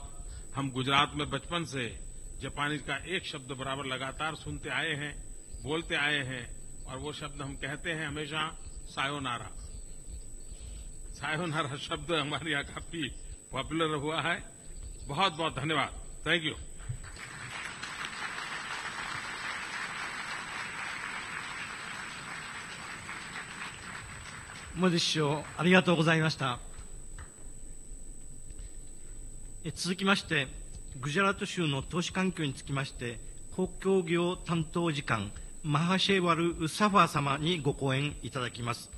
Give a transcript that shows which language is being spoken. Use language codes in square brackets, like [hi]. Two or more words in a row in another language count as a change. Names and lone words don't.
[hi] हम गुजरात में बचपन से जापानी का एक शब्द बराबर लगातार सुनते आए हैं, बोलते आए हैं, और वो शब्द हम कहते हैं हमेशा सायोनारा। सायोनारा शब्द हमारे यहाँ काफी पॉपुलर हुआ है। बहुत बहुत धन्यवाद। [en] thank you. [ja] モディ首相、ありがとうございました。続きまして、グジャラート州の投資環境につきまして、公共業担当次官、マハシェワル・サファー様にご講演いただきます。